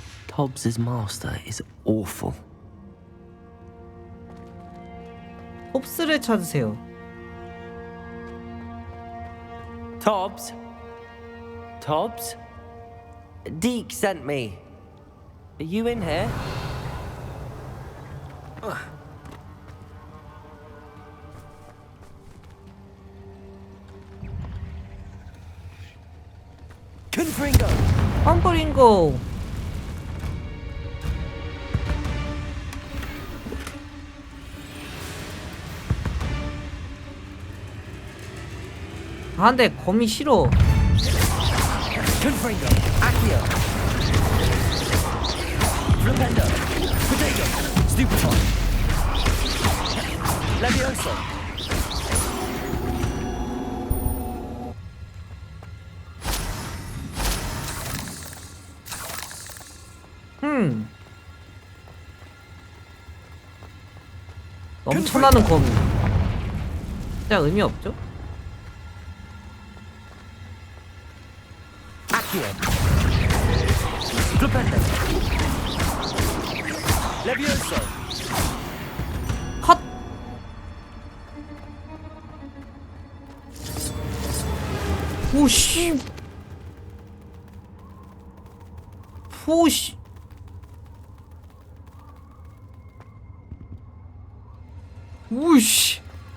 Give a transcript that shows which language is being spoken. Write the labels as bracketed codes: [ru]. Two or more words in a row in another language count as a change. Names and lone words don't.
[en] Tobbs's master is awful. [ko] 홉스를 찾으세요. [en] Tobbs? Tobbs? Deke sent me. Are you in here? Confringo! [ko] 펌프링고. 아, 근데 거미 싫어. [en] Confringo! Accio! Flipendo! Potato! Stupefy! Levioso! [ko] 넘쳐나는 거미. 진짜 의미 없죠? [en] Accio! Flipendo! Levioso! [ko] 컷! 오씨! 오씨! 오씨!